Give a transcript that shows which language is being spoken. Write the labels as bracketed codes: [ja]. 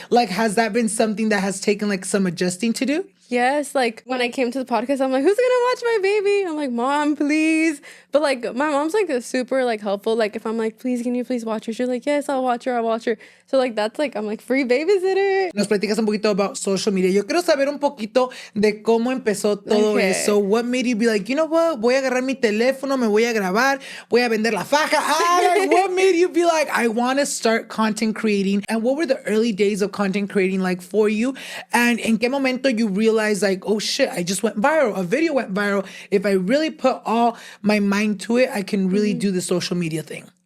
[en] Like, has that been something that has taken like some adjusting to do? Yes, like when I came to the podcast, I'm like, who's gonna watch my baby? I'm like, Mom, please. But like my mom's like super like helpful. Like if I'm like, please, can you please watch her? She's like, yes, I'll watch her. So like that's like I'm like free babysitter. [es] Nos platicas un poquito [en] about social media. [es] Yo quiero saber un poquito de cómo empezó todo eso. [en] What made you be like, you know what? [es] Voy a agarrar mi teléfono, me voy a grabar, voy a vender la faja. [en] Like, what made you be like, I want to start content creating? And what were the early days of content creating like for you? And [es] en qué momento [en] you realized like, oh shit, I just went viral. A video went viral. If I really put all my mind to it, I can really do the social media thing.